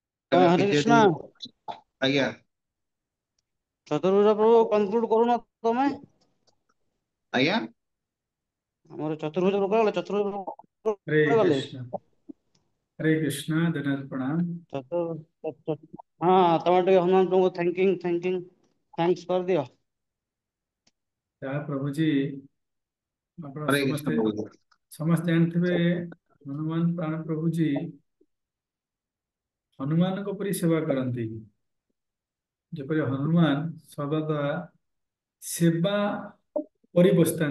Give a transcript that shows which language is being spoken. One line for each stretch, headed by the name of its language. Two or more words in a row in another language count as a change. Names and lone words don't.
Odia: ଏବେ ହରେ ଯେହେତୁ କୃଷ୍ଣ। ଆଜ୍ଞା ଚତୁର୍ଭୁଜ ପ୍ରଭୁ କନକ୍ଲୁଡ କରୁନ ତମେ। ଆଜ୍ଞା ଆମର ଚତୁର୍ଭୁଜ ପ୍ରଭୁ ଗଲେ ଚତୁର୍ଭୁଜ ପ୍ରଭୁ हरे କୁଆଡେ ଗଲେ? कृष्णा।
Hindi: हरे कृष्णा, धन्यवाद प्रणाम।
Odia: ହଁ ତମେ ଟିକେ ହनुମାନ ପ୍ରଭୁଙ୍କୁ ଥ୍ୟାଙ୍କ୍ସ କରିଦିଅ।
Hindi: जय प्रभु जी। ଆପଣ
Odia: ହରେ କୃଷ୍ଣ ସମସ୍ତେ ପ୍ରଭୁ। ସମସ୍ତେ ଜାଣିଥିବେ ହନୁମାନ ପ୍ରାଣ ପ୍ରଭୁ जी ହନୁମାନଙ୍କ ପରି ସେବା କରନ୍ତି। ଯେପରି ହନୁମାନ ସର୍ବଦା ସେବା ପରି ବସିଥାନ୍ତି।